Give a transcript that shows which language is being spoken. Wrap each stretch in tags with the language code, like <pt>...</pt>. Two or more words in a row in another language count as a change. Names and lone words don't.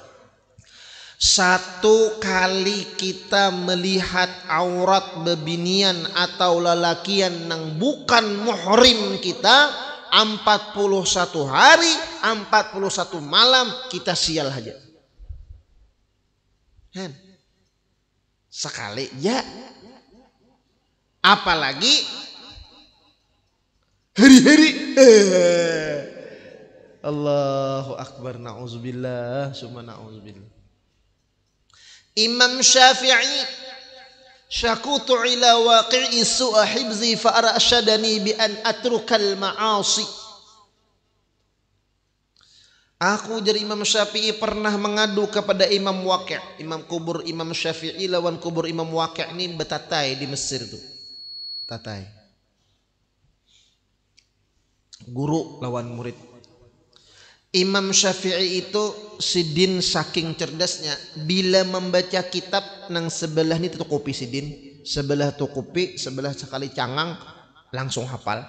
<bjn>Satu kali kita melihat aurat bebinian atau lelakian nang bukan muhrim kita 41 hari 41 malam kita sial aja. Kan? Sekali ya. Apalagi hari-hari</bjn> <ar>الله أكبر نعوذ بالله ثم نعوذ بالله إمام الشافعي شكوت إلى وكيع سوء حفظي فأرشدني بأن أترك المعاصي</ar> <bjn>aku dari Imam Syafi'i pernah mengadu kepada Imam Waqi' Imam kubur Imam Syafi'i lawan kubur Imam Waqi' ini betatai di Mesir tuh tatai guru lawan murid Imam Syafi'i itu Sidin saking cerdasnya bila membaca kitab nang sebelah ni tutup kopi Sidin sebelah tukupi, sebelah sekali cangang langsung hafal.</bjn>